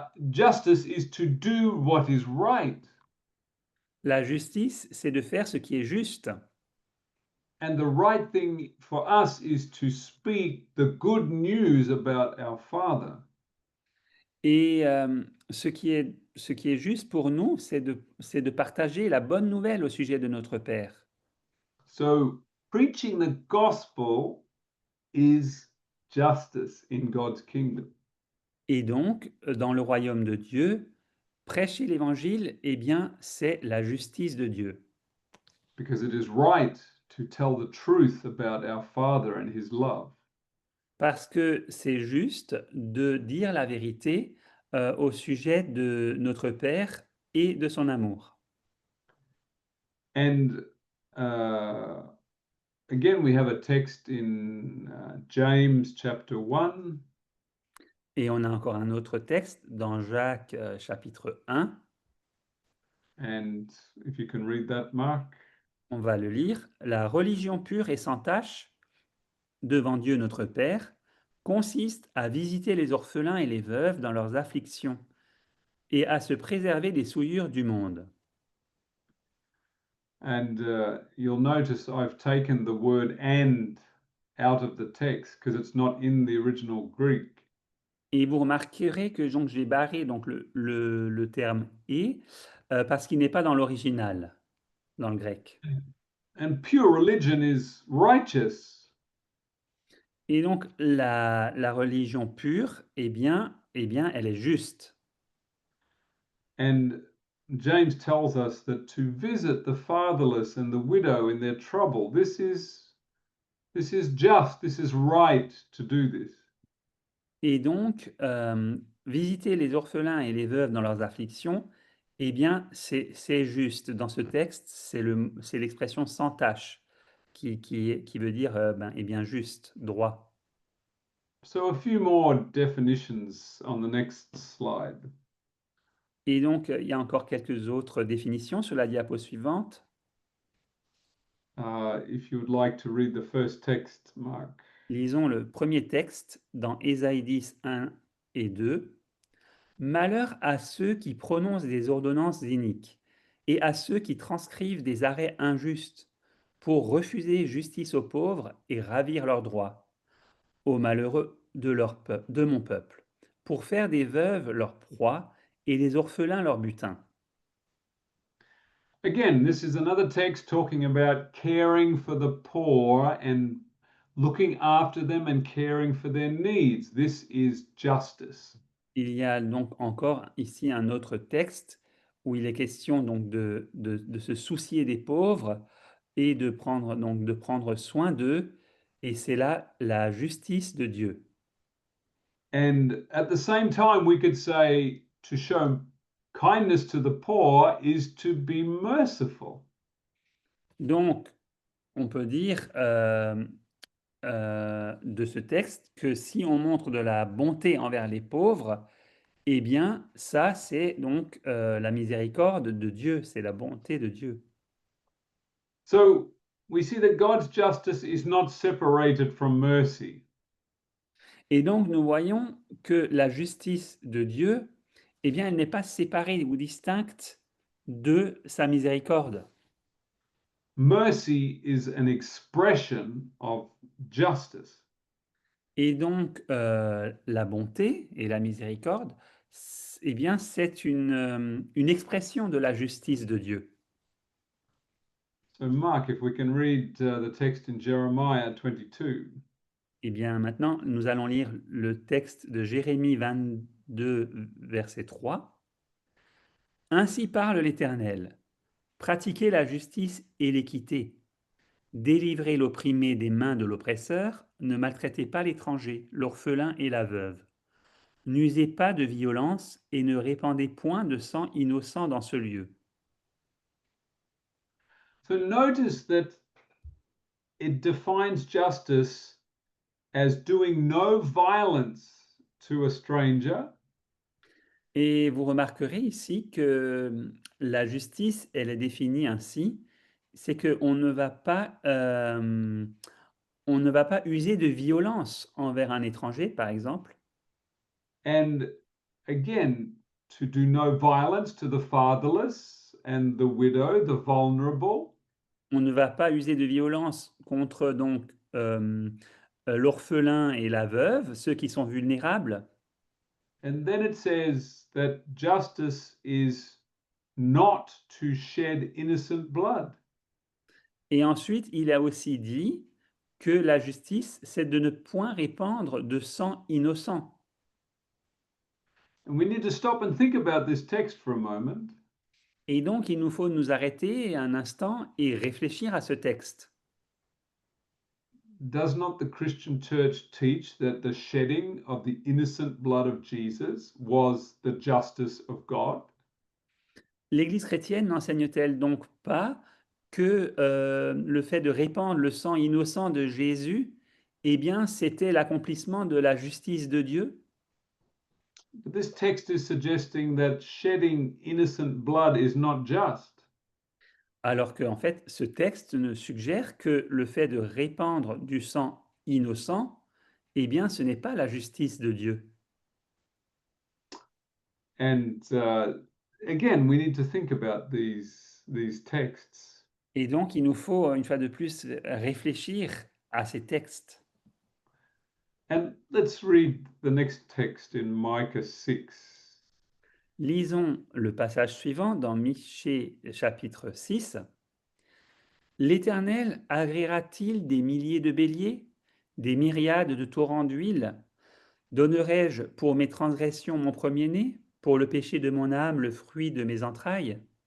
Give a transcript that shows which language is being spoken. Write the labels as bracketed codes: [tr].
[en] Justice is to do what is right. [fr] La justice, c'est de faire ce qui est juste. [en] And the right thing for us is to speak the good news about our Father. [fr] Et ce qui est juste pour nous, c'est de partager la bonne nouvelle au sujet de notre Père. [en] So, preaching the gospel is justice in God's kingdom. [fr] Et donc, dans le royaume de Dieu, prêcher l'Évangile, eh bien, c'est la justice de Dieu. [en] Because it is right to tell the truth about our Father and His love. [fr] Parce que c'est juste de dire la vérité au sujet de notre Père et de son amour. [en] And again, we have a text in James chapter 1. [fr] Et on a encore un autre texte dans Jacques chapitre 1. [en] And if you can read that, Mark. [fr] On va le lire. La religion pure et sans tache devant Dieu notre Père consiste à visiter les orphelins et les veuves dans leurs afflictions et à se préserver des souillures du monde. [en] And you'll notice I've taken the word and out of the text because it's not in the original Greek. [fr] Et vous remarquerez que donc j'ai barré donc le terme « et » parce qu'il n'est pas dans l'original, dans le grec. [en] And pure religion is righteous. [fr] Et donc la religion pure, eh bien, elle est juste. [en] And James tells us that to visit the fatherless and the widow in their trouble, this is just, this is right to do this. [fr] Et donc, visiter les orphelins et les veuves dans leurs afflictions, eh bien, c'est juste. Dans ce texte, c'est l'expression sans tache qui veut dire, eh bien, juste, droit. [en] So a few more definitions on the next slide. [fr] Et donc, il y a encore quelques autres définitions sur la diapo suivante. [en] If you would like to read the first text, Mark. [fr] Lisons le premier texte dans Ésaïe 10, 1 et 2. « Malheur à ceux qui prononcent des ordonnances iniques et à ceux qui transcrivent des arrêts injustes pour refuser justice aux pauvres et ravir leurs droits, aux malheureux de mon peuple, pour faire des veuves leur proie et des orphelins leur butin. » [en] Again, this is another text talking about caring for the poor and looking after them and caring for their needs. This is justice. [fr] Il y a donc encore ici un autre texte où il est question donc de se soucier des pauvres et de prendre soin d'eux, et c'est là la justice de Dieu. [en] And at the same time, we could say to show kindness to the poor is to be merciful. [fr] Donc, on peut dire de ce texte que si on montre de la bonté envers les pauvres, eh bien, ça, c'est donc la miséricorde de Dieu, c'est la bonté de Dieu. [en] So we see that God's justice is not separated from mercy. [fr] Et donc, nous voyons que la justice de Dieu, eh bien, elle n'est pas séparée ou distincte de sa miséricorde. [en] Mercy is an expression of justice. [fr] Et donc, la bonté et la miséricorde, eh bien, c'est une expression de la justice de Dieu. [en] So, Mark, if we can read the text in Jeremiah 22. [fr] Eh bien, maintenant, nous allons lire le texte de Jérémie 22, verset 3. « Ainsi parle l'Éternel, pratiquez la justice et l'équité, délivrez l'opprimé des mains de l'oppresseur, ne maltraitez pas l'étranger, l'orphelin et la veuve. N'usez pas de violence et ne répandez point de sang innocent dans ce lieu. » [en] So notice that it defines justice as doing no violence to a stranger. [fr] Et vous remarquerez ici que la justice, elle est définie ainsi, c'est qu'on ne va pas, on ne va pas user de violence envers un étranger, par exemple. [en] And again, to do no violence to the fatherless and the widow, the vulnerable. [fr] On ne va pas user de violence contre donc l'orphelin et la veuve, ceux qui sont vulnérables. [en] And then it says that justice is not to shed innocent blood. [fr] Et ensuite, il a aussi dit que la justice, c'est de ne point répandre de sang innocent. [en] And we need to stop and think about this text for a moment. [fr] Et donc, il nous faut nous arrêter un instant et réfléchir à ce texte. [en] Does not the Christian church teach that the shedding of the innocent blood of Jesus was the justice of God? [fr] L'Église chrétienne n'enseigne-t-elle donc pas que le fait de répandre le sang innocent de Jésus, eh bien, c'était l'accomplissement de la justice de Dieu? [en] This text is suggesting that shedding innocent blood is not just. [fr] Alors qu'en fait, ce texte ne suggère que le fait de répandre du sang innocent, eh bien, ce n'est pas la justice de Dieu. [en] And again, we need to think about these texts. [fr] Et donc, il nous faut, une fois de plus, réfléchir à ces textes. [en] And let's read the next text in Micah 6. [fr] Lisons le passage suivant dans Michée chapitre 6. L'Éternel agréera-t-il des milliers de béliers, des myriades de torrents d'huile? Donnerai-je pour mes transgressions mon premier-né, pour le péché de mon âme le fruit de mes entrailles?